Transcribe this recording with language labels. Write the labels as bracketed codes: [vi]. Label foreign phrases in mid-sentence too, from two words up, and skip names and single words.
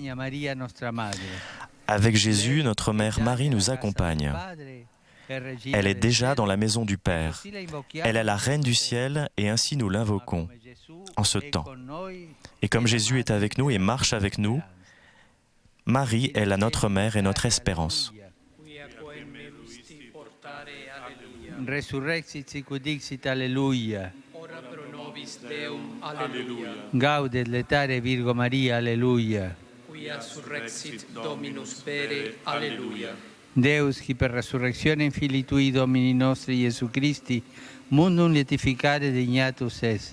[fr] Avec Jésus, notre mère Marie nous accompagne. Elle est déjà dans la maison du Père. Elle est la Reine du ciel et ainsi nous l'invoquons en ce temps. Et comme Jésus est avec nous et marche avec nous, Marie est la notre mère et notre espérance. [la] Resurrexit sic ut dixit, alleluia. Ora pro nobis Deum, alleluia. Gaudet letare Virgo Maria, alleluia. Quia surrexit Dominus vere, alleluia. Deus, qui per resurrectione in Filii Tui Domini nostri Iesu Christi, mundum lietificare dignatus es.